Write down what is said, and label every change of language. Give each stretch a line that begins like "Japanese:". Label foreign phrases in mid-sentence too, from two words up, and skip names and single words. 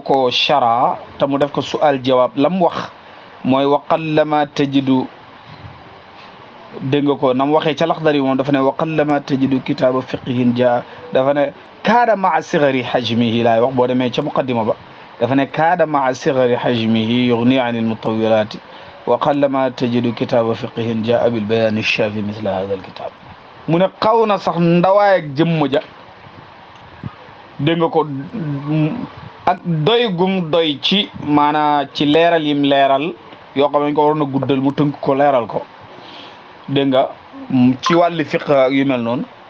Wolof: ko chara te mu def ko sual jawaab lam wax mooy
Arabic: وقلما تجد
Wolof: dégg nga ko nam waxee ca laxdari moom dafa ne
Arabic: وقلما تجد كتاب فقه جاء
Wolof: dafa ne
Arabic: كاد مع صغر حجمه
Wolof: laay wax boo demee ca muqaddima ba dafa ne kaada
Arabic: مع صغر حجمه يغني عن المطولات وقلما تجد كتاب فقه جاء بالبيان شافي مثل هذا الكتاب
Wolof: ne xaw na sax ndawaay ak jëmm ja dégg nga ko ak doy gum doy ci maanaa ci leeral yim leeral yoo xam ne ko waroon a guddal mu tënk ko leeral ko dégg nga ci wàllu fiq yu mel noonu